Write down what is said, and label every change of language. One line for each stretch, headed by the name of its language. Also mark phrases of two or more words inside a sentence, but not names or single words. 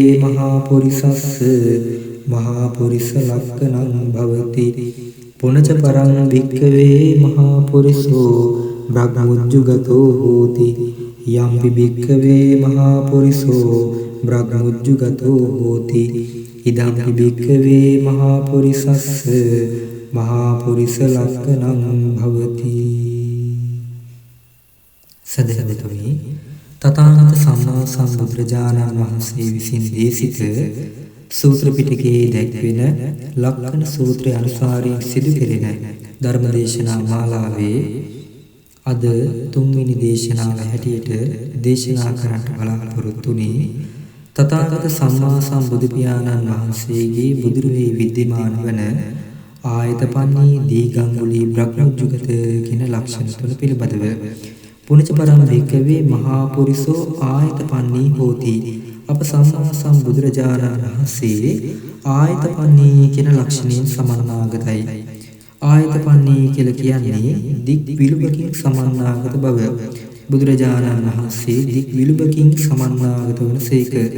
Pali: මහා පුරිසස්ස මහා පුරිස ලක්ඛණං භවති පුනච පරං භික්ඛවේ මහා පුරිසෝ බ්‍රහ්මොජ්ජුගතෝ හෝති යම්පි භික්ඛවේ මහා පුරිසෝ බ්‍රහ්මොජ්ජුගතෝ හෝති ඉදම්පි භික්ඛවේ මහා පුරිසස්ස මහා පුරිස ලක්ඛණං භවති
Sinhala: සදහවතුනි තථාගත සම්මා සම්බුදුරජාණන් වහන්සේ විසින් දේශිත සූත්‍ර පිටකයේ දැක්වෙන ලක්ඛණ සූත්‍රය අනුසාරයෙන් සිදු කෙරෙන ධර්මදේශනා මාලාවේ අද තුන්වෙනි දේශනාව හැටියට දේශනා කරන්නට බලාපොරොත්තු වුනේ තථාගත සම්මා සම්බුදු පියාණන් වහන්සේගේ බුදුරුවේ විද්‍යමාන වන
Pali: ආයතපන්නී දීගංගුලී බ්‍රහ්මොජ්ජුගත
Sinhala: කියන ලක්ෂණ තුන පිළිබඳව
Pali: පුනච පරං භික්ඛවේ මහා පුරිසෝ ආයතපන්නී හෝති
Sinhala: අප සම්මා සම්බුදුරජාණන් වහන්සේ ආයතපන්නී කියන ලක්ෂණයෙන් සමන්නාගතයි. ආයතපන්නී කියලා කියන්නේ දික් විලුඹකින් සමන්නාගත බව. බුදුරජාණන් වහන්සේ දික් විලුඹකින් සමන්නාගත වනසේක.